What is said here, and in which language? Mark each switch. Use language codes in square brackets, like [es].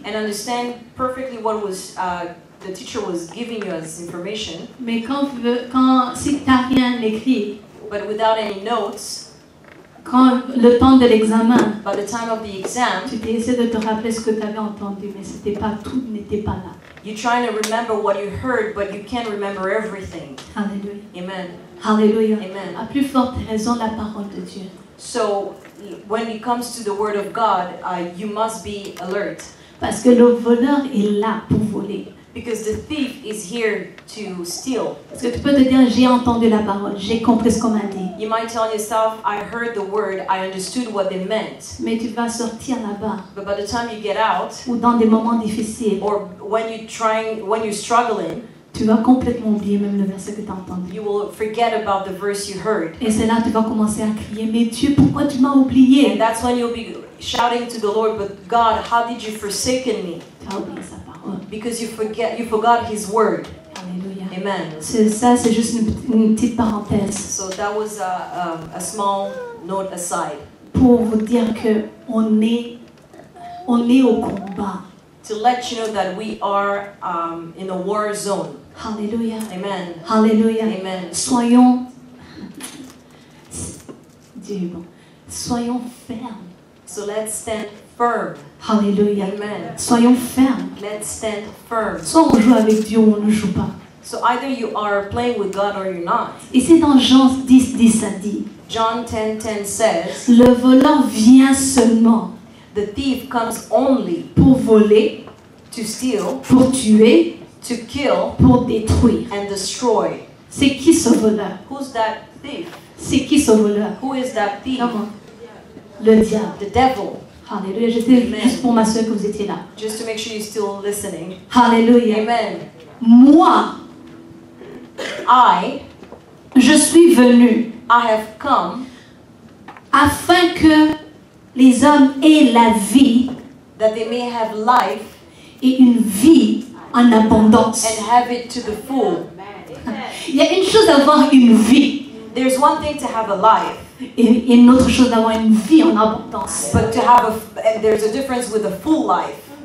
[en] and understand perfectly what was the teacher was giving you as information, [fr] Mais si tu n'as rien écrit, [en] but without any notes, [fr] quand le temps de l'examen, [en] by the time of the exam, [fr] tu essaies de te rappeler ce que tu avais entendu, mais tout n'était pas là. [en] you're trying to remember what you heard, but you can't remember everything. [fr] Alléluia. [en] Amen. [fr] Alléluia. [en] Amen. [fr] À plus forte raison, la parole de Dieu. [en] So when it comes to the word of God, you must be alert. [fr] Parce que le voleur est là pour voler. [en] Because the thief is here to steal. [fr] Parce que tu peux te dire, j'ai entendu la parole, j'ai compris ce qu'on m'a dit. [en] You might tell yourself, I heard the word, I understood what they meant. [fr] Mais tu vas sortir là-bas, [en] But by the time you get out, [fr] ou dans des moments difficiles, [en] or when you're struggling, [fr] tu vas complètement oublier même le verset que tu as entendu. [en] you will forget about the verse you heard. [fr] Et c'est là que tu vas commencer à crier, mais Dieu, pourquoi tu m'as [en] And [fr] oublié? [en] that's when you'll be shouting to the Lord, but God, how did you forsaken me? [fr] Tu as oublié sa parole. [en] Because you forgot His word. [fr] Alléluia. [en] Amen. [fr] Ça, c'est juste une petite parenthèse [en] So that was a small note aside [fr] pour vous dire que on est au combat. [en] to let you know that we are in a war zone. [fr] Alléluia. [en] Amen. [fr] Alléluia. [en] Amen. [fr] Soyons, Dieu est bon. Soyons fermes. [en] So let's stand firm. [fr] Alléluia. [en] Amen. [fr] Soyons fermes. [en] Let's stand firm. [fr] Soit on joue avec Dieu ou on ne joue pas. [en] So either you are playing with God or you're not. [fr] Et c'est dans Jean 10, ça dit, [en] John 10:10 says, [fr] le voleur vient seulement [en] the thief comes only [fr] pour voler, [en] to steal, [fr] pour tuer, [en] to kill, [fr] pour détruire. [en] and destroy. [fr] C'est qui ce voleur? [en] Who's that thief? [fr] C'est qui ce voleur? [en] Who is that thief? [fr] Comment? Le diable. [en] The devil. [fr] Alléluia. J'étais [en] Amen. [fr] juste pour m'assurer que vous étiez là. [en] Just to make sure you're still listening. [fr] Alléluia. [en] Amen. [fr] Moi, je suis venu [en] I have come [fr] afin que les hommes aient la vie [en] that they may have life [fr] et une vie en abondance. [en] and have it to the full. [fr] Il y a une chose d'avoir une vie [en] There's one thing to have a life, [fr] et une autre chose d'avoir une vie en abondance. [en] but to have and there's a difference with a full life.